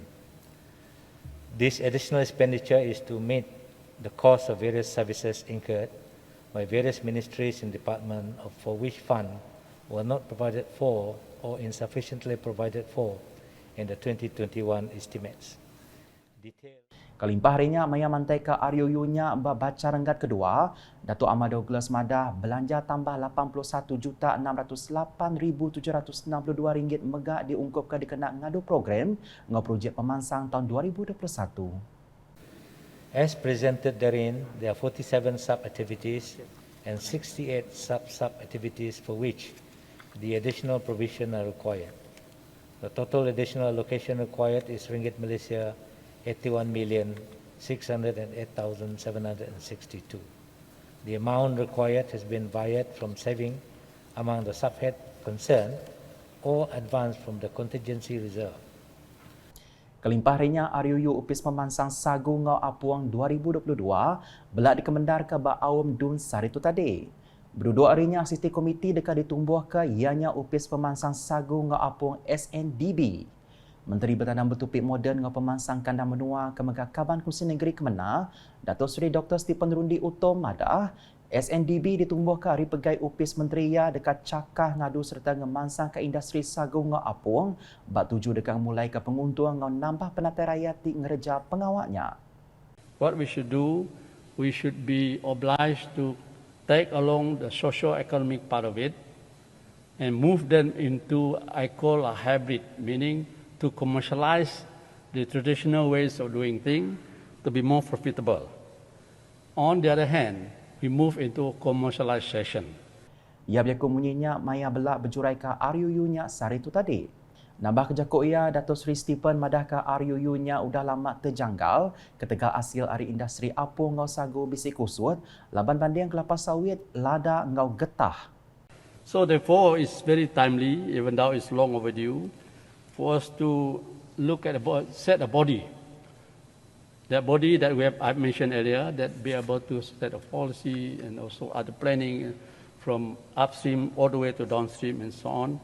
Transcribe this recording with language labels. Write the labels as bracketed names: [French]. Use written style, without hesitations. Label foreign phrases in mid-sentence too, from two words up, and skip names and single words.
[English] This additional expenditure is to meet the cost of various services incurred by various ministries and departments for which funds were not provided for or insufficiently provided for in the 2021 estimates. [Iban] Kelimpah harinya Maya mantai ke RUU-nya baca renggat kedua, Dato' Ahmad Douglas madah belanja tambah RM81,608,762 megak diungkapkan dikena ngadu program ngau projek pemansang tahun 2021. [English] As presented therein, there are 47 sub-activities and 68 sub-activities for which the additional provision are required. The total additional allocation required is ringgit Malaysia 81,608,762. The amount required has been wired from saving among the subhead concerned or advanced from the contingency reserve. [Iban] Kelimpah harinya RUU Upis Pemansang Sagu Ngau Apuang 2022 belak dikemendar ke Ba'awam Dun sari itu tadi. Berdua harinya asisten komiti dekat ditumbuh ke ianya Upis Pemansang Sagu Ngau Apuang SNDB. Menteri Bertanam Bertupik Moden dengan pemansang kandang menua Kementerian Kaban Kursi Negeri Kemenang, Datuk Seri Dr. Stephen Rundi Utom madah, SNDB ditumbuhkan hari pegai upis menteri ya dekat cakah ngadu serta ngemansang ke industri sagu ngau apung, bak tuju dekat mulai ke penguntung ngau nambah penatai rakyat di ngereja pengawaknya. [English] What we should do, we should be obliged to take along the socio-economic part of it and move them into, I call a hybrid, meaning to commercialize the traditional ways of doing things to be more profitable. On the other hand, we move into commercialization. [Iban] Ia berlaku munyinya maya belak berjurai ke RUU-nya sehari itu tadi. Nambah kejakut ia, Datuk Seri Stephen madah ke RUU-nya udah lama terjanggal ketika hasil hari industri apung ngau sagu bisi kusut, laban banding kelapa sawit lada ngau getah. [English] So therefore, it's very timely, even though it's long overdue, for us to look at set a body. That body that I've mentioned earlier, that be able to set a policy and also other planning from upstream all the way to downstream and so on.